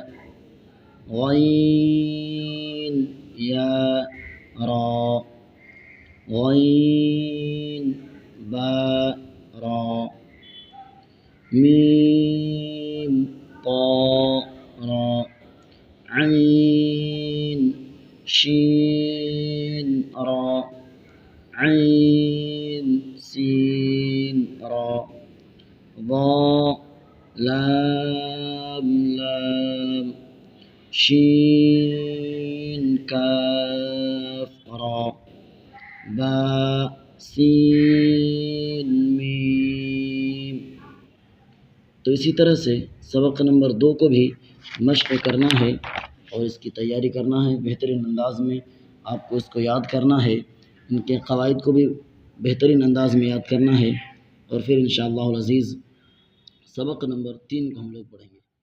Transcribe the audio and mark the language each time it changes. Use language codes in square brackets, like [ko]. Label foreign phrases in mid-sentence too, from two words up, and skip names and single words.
[ar] غين يا را غين با را ميم طا را عين شين را عين سين را ضا لام لام شين کاف را با سین میم۔ [ur] تو اسی طرح سے سبق نمبر 2 کو بھی مشق کرنا ہے اور اس کی تیاری کرنا ہے بہترین انداز میں۔ آپ کو اس کو یاد کرنا ہے، ان کے قواعد کو بھی بہترین انداز میں یاد کرنا ہے، اور پھر [ar] انشاءاللہ العزیز [ur] سبق نمبر 3 کو ہم لوگ پڑھیں گے۔